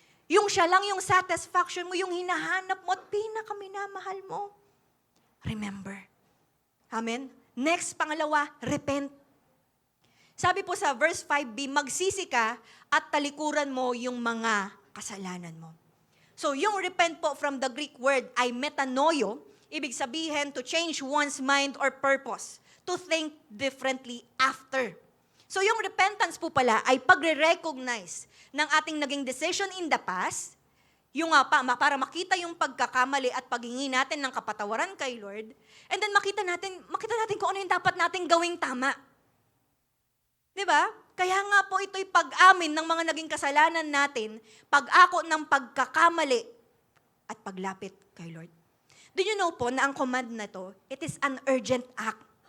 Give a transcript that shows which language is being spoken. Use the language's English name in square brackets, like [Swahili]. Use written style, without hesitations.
[Filipino] Yung siya lang yung satisfaction mo, yung hinahanap mo at pinakaminamahal mo. Remember. Amen? Next, pangalawa, repent. Sabi po sa verse 5b, magsisi ka at talikuran mo yung mga kasalanan mo. So, yung repent po from the Greek word ay metanoio, ibig sabihin [English] to change one's mind or purpose, to think differently after. [Filipino] So, yung repentance po pala ay pagre-recognize ng ating naging decision in the past, yung para makita yung pagkakamali at paghingi natin ng kapatawaran kay Lord, and then makita natin kung ano yung dapat nating gawing tama. Diba? Kaya nga po ito'y pag-amin ng mga naging kasalanan natin, pag-ako ng pagkakamali at paglapit kay Lord. [English] Do you know po [Filipino] na ang command na to, [English] it is an urgent act.